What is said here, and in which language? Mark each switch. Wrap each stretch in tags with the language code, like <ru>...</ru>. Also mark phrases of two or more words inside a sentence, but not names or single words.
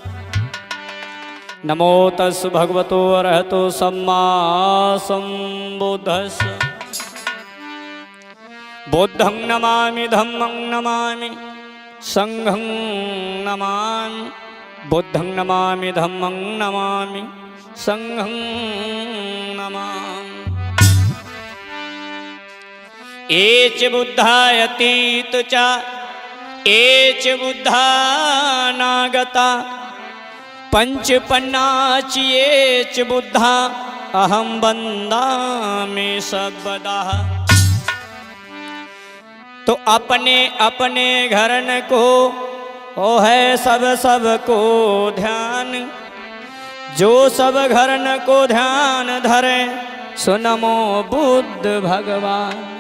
<pi>नमो तस् भगवतो अरहतो सम्मा सम्बुद्धस्। बुद्धं नमामि धम्मं नमामि संघं नमामि। बुद्धं नमामि धम्मं नमामि संघं नमामि। एच बुद्धायतीत च एच बुद्धानागता पंचपन्नाच एच बुद्धा अहं वन्दामि सर्वदा।</pi> <hi>तो अपने अपने घरन को ओ है सब सबको ध्यान। जो सब घरन को ध्यान धरे सुनमो बुद्ध भगवान।</hi>